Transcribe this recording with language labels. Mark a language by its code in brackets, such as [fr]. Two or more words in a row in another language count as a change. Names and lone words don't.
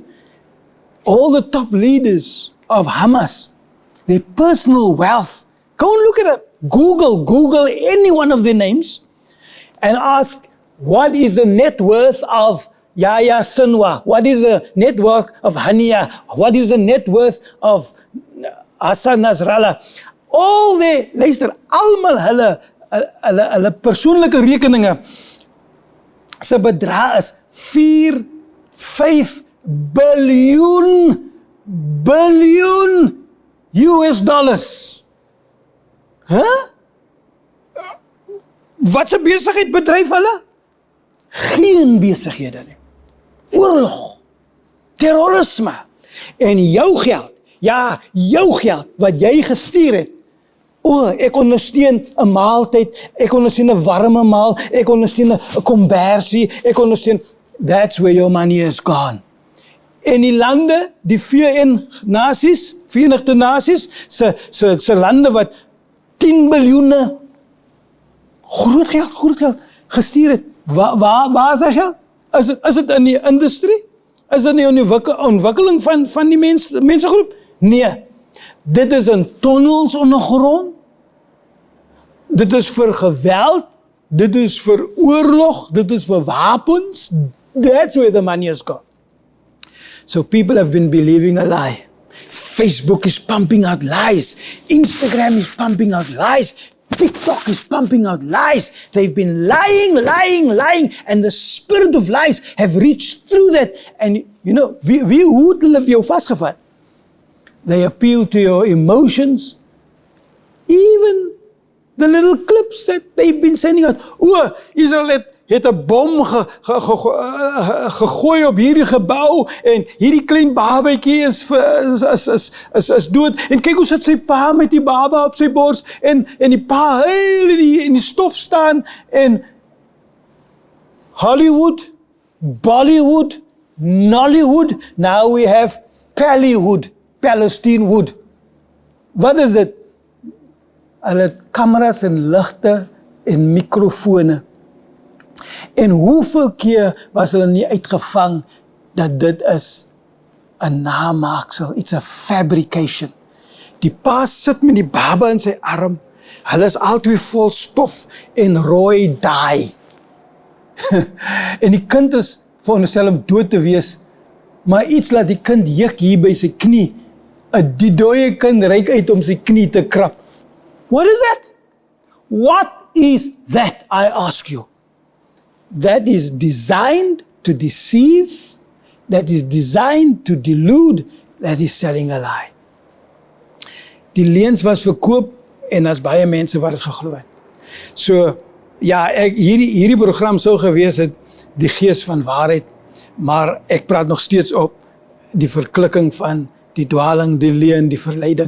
[en] All the top leaders of Hamas, their personal wealth. Go and look at it. Google any one of their names and ask, what is the net worth of Yahya Sinwar? What is the net worth of Hania? What is the net worth of Hassan Nasrallah? [af] Al die, luister, almal hulle persoonlike rekeninge se bedrag is 4-5 biljoen US dollars. Wat se besigheid bedryf hulle? Geen besighede nie. Oorlog, terrorisme en jou geld, jou geld wat jy gestuur het. Ek ondersteun 'n maaltyd, ek ondersteun 'n warme maal, ek ondersteun 'n kombersie, ek ondersteun. [en] That's where your money is gone. [af] En die lande, die Verenigde Nasies, se lande wat 10 biljoene groot geld gestuur het. Waar is dat geld? Is het in die industrie? Is dit nie in die ontwikkeling van die mensengroep? Nee. Dit is in tunnels ondergrond. Dit is vir geweld. Dit is vir oorlog. Dit is vir wapens. [en] That's where the money has gone. So people have been believing a lie. Facebook is pumping out lies. Instagram is pumping out lies. TikTok is pumping out lies. They've been lying, and the spirit of lies have reached through that. And you know, [af] hoe het hulle jou vasgevat? [en] They appeal to your emotions. Even the little clips that they've been sending out. [af] Israel het 'n bom gegooi op hierdie gebou en hierdie klein babatjie is dood. En kyk hoe sit sy pa met die baba op sy bors en die pa huil in die stof staan en Hollywood, Bollywood, Nollywood, [en] now we have Pallywood, Palestine Wood. [af] Wat is dit? Hulle het kameras en ligte en mikrofone. En hoeveel keer was hulle nie uitgevang dat dit is 'n namaaksel, [en] it's a fabrication. [af] Die pa sit met die baba in sy arm, hulle is altyd vol stof en rooi dye. En die kind is veronderstel om dood te wees, maar iets laat die kind juk hier by sy knie. Die dooie kind reik uit om sy knie te krap. [en] What is that? What is that, I ask you? That is designed to deceive, that is designed to delude, that is selling a lie. [af] Die leuns was verkoop en as baie mense wat het geglo het. So, ja, hierdie program sou gewees het, die gees van waarheid, maar ek praat nog steeds op die verklikking van die dwaling, die leuen, die verleiding.